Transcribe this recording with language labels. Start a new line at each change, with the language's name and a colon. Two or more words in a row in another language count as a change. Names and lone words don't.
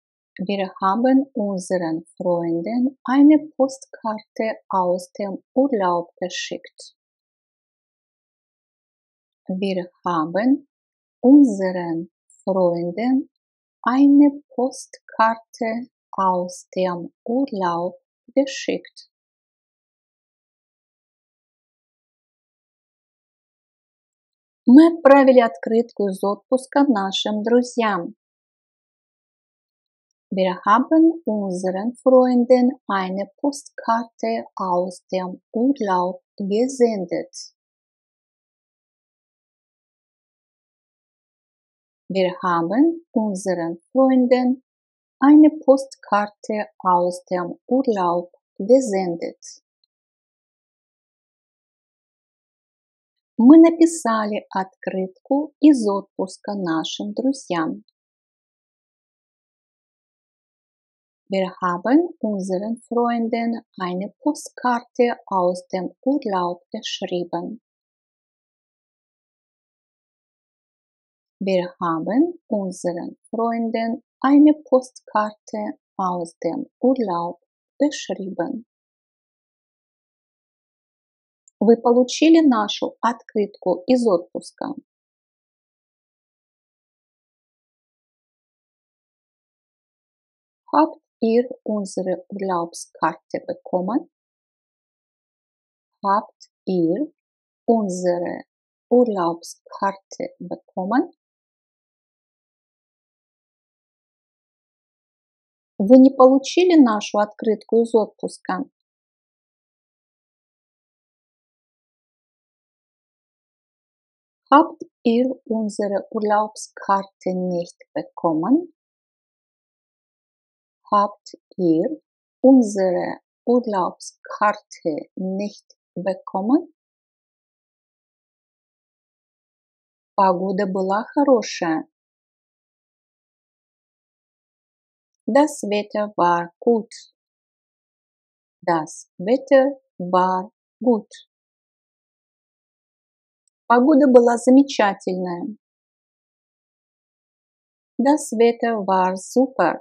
German: Wir haben unseren Freunden eine Postkarte aus dem Urlaub geschickt. Wir haben unseren Freunden eine Postkarte aus dem Urlaub geschickt.
Russian: Мы отправили открытку из отпуска нашим друзьям.
German: Wir haben unseren Freunden eine Postkarte aus dem Urlaub gesendet. Wir haben unseren Freunden eine Postkarte aus dem Urlaub gesendet.
Russian: Мы написали открытку из отпуска нашим друзьям.
German: Wir haben unseren Freunden eine Postkarte aus dem Urlaub geschrieben. Wir haben unseren Freunden eine Postkarte aus dem Urlaub geschrieben.
Russian: Вы получили нашу открытку из отпуска?
German: Habt ihr unsere Urlaubskarte bekommen? Habt ihr unsere Urlaubskarte bekommen?
Russian: Вы не получили нашу открытку из отпуска?
German: Habt ihr unsere Urlaubskarte nicht bekommen? Habt ihr unsere Urlaubskarte nicht bekommen?
Russian: Погода была хорошая.
German: Das Wetter war gut. Das Wetter war gut.
Russian: Погода была замечательная.
German: Das Wetter war super.